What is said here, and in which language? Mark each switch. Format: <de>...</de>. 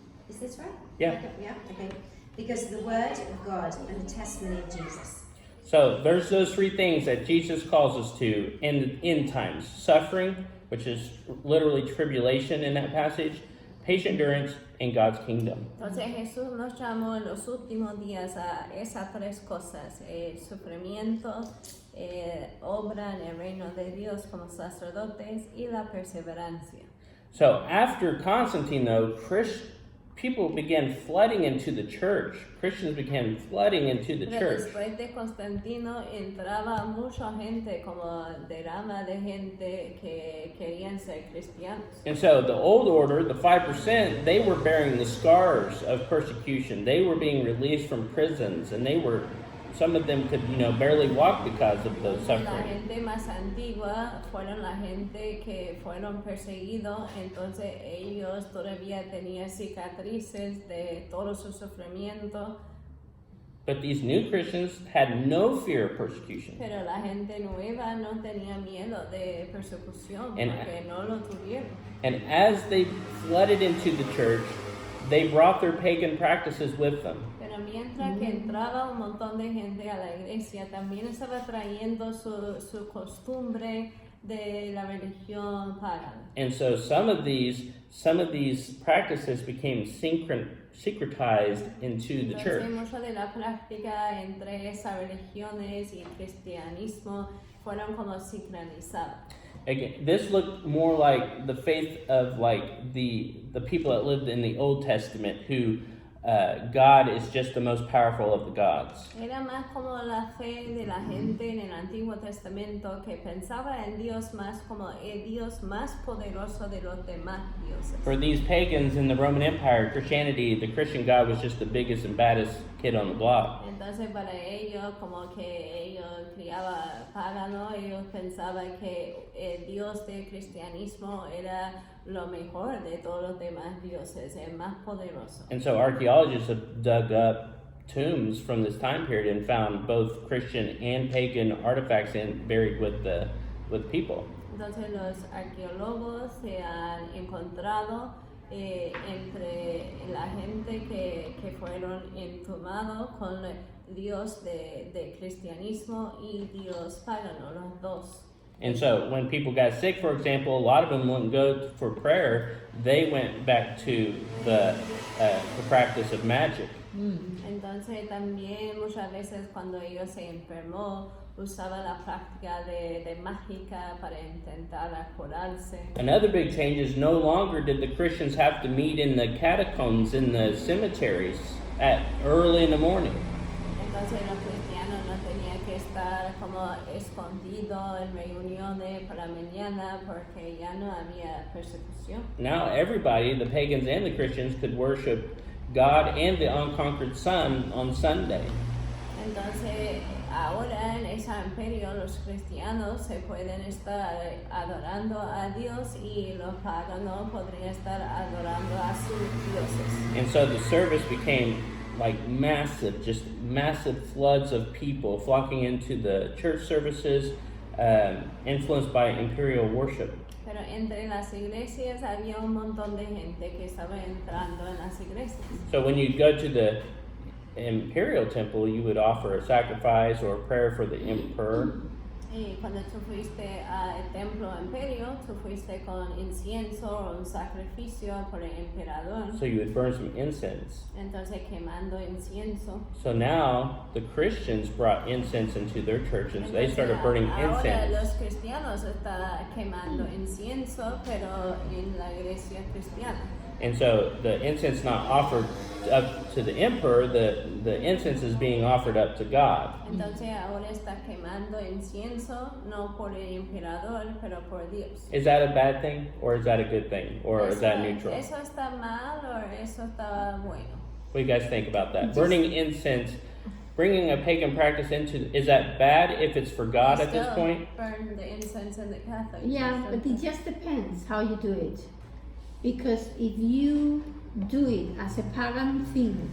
<en>Is this right? Yeah. Yeah. Okay. Because of the word of God and the testimony of Jesus. So there's those three things that Jesus calls us to in the end times. Suffering, which is literally tribulation in that passage, patient endurance, and God's kingdom.</en> <es>Entonces Jesús nos llamó en los últimos días a esas tres cosas, el sufrimiento, obra en el reino de Dios como sacerdotes y la perseverancia.</es> <en>So after Constantine, though, people began flooding into the church. Christians began flooding into the</en> <es>Pero</es> <en>church.</en> <es>después de Constantino entraba mucha gente, como derrama de gente que querían ser cristianos.</es> <en>And so the old order, the 5%, they were bearing the scars of persecution. They were being released from prisons, and some of them could, barely walk because of the</en> <es>La</es> <en>suffering.</en> <es>gente más antigua fueron la gente que fueron perseguidos, entonces ellos todavía tenían cicatrices de todo su sufrimiento,</es> <en>But these new Christians had no fear of persecution.</en> <es>pero la gente nueva no tenía miedo de persecución</es> <en>And-</en> <es>porque no lo tuvieron.</es> <en>And as they flooded into the church, they brought their pagan practices with them.</en> <es>Pero mientras que entraba un montón de gente a la iglesia, también estaba trayendo su costumbre de la religión pagana.</es> <en>And so some of these practices became secretized into the</en> <es>Entonces,</es> <en>church.</en> <es>mucha de la práctica entre esas religiones y el cristianismo fueron como sincronizadas.</es> <en>Again, this looked more like the faith of like the people that lived in the Old Testament, who God is just the most powerful of the gods.</en> <es>Era más como la fe de la gente en el Antiguo Testamento que pensaba en Dios más como el Dios más poderoso de los demás dioses.</es> <en>For these pagans in the Roman Empire, Christianity, the Christian God was just the biggest and baddest kid on the block.</en> <es>Entonces para ellos, como que ellos criaban paganos, ellos pensaban que el Dios del cristianismo era lo mejor de todos los demás dioses, el más poderoso.</es> <en>And so archaeologists have dug up tombs from this time period and found both Christian and pagan artifacts buried with people.</en> <es>Entonces los arqueólogos se han encontrado entre la gente que fueron entomados con Dios de cristianismo y Dios pagano, los dos.</es> <en>And so when people got sick, for example, a lot of them wouldn't go for prayer. They went back to the practice of magic.</en> <es>Entonces también muchas veces cuando ellos se enfermó usaban la práctica de mágica para intentar curarse.</es> <en>Another big change is no longer did the Christians have to meet in the catacombs in the cemeteries at early in the morning.</en> <es>Entonces los cristianos no tenían que estar como escondidos en reuniones por la mañana porque ya no había persecución.</es> <en>Now everybody, the pagans and the Christians, could worship God and the unconquered Son on Sunday.</en> <es>Entonces, ahora en ese imperio los cristianos se pueden estar adorando a Dios y los paganos podrían estar adorando a sus dioses.</es> <en>And so the service became like massive, just massive floods of people flocking into the church services, influenced by imperial worship.</en> <es>Pero entre las iglesias había un montón de gente que estaba entrando en las iglesias.</es> <en>So when you go to the imperial temple, you would offer a sacrifice or a prayer for the emperor.</en> <es>Y cuando tú fuiste al templo imperio, tú fuiste con incienso o un sacrificio por el emperador.</es> <en>So you would burn some incense.</en> <es>Entonces quemando incienso.</es> <en>So now the Christians brought incense into their churches. They started burning</en> <es>Ahora</es> <en>incense.</en> <es>los cristianos están quemando incienso, pero en la iglesia cristiana.</es> <en>And so the incense not offered up to the emperor, the incense is being offered up to God.</en> <es>Entonces ahora está quemando incienso, no por el emperador, pero por Dios.</es> <en>Is that a bad thing or is that a good thing or is that neutral?</en> <es>¿Eso está mal o eso está bueno?</es> <en>What do you guys think about that? Burning incense, bringing a pagan practice into, is that bad if it's for God at this Still point? burn the incense in the Catholic Yeah, Church. but it just depends how you do it. Because if you do it as a pagan thing,</en>